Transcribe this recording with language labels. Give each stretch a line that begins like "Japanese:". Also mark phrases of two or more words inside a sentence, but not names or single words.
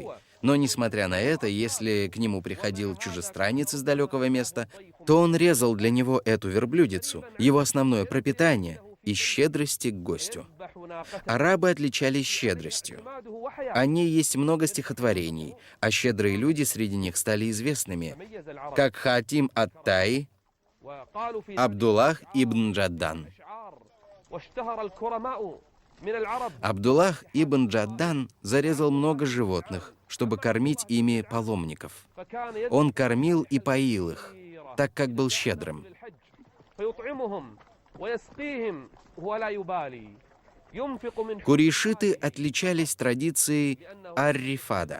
Russian: Но, несмотря на это, если к нему приходил чужестранец из далекого места, то он резал для него эту верблюдицу, его основное пропитание, из щедрости к гостю. Арабы отличались щедростью. О ней есть много стихотворений, а щедрые люди среди них стали известными, как Хатим ат-Таи, Абдуллах ибн Джаддан. Абдуллах ибн Джаддан зарезал много животных, чтобы кормить ими паломников. Он кормил и поил их, так как был щедрым. Курейшиты отличались традицией ар-рифада.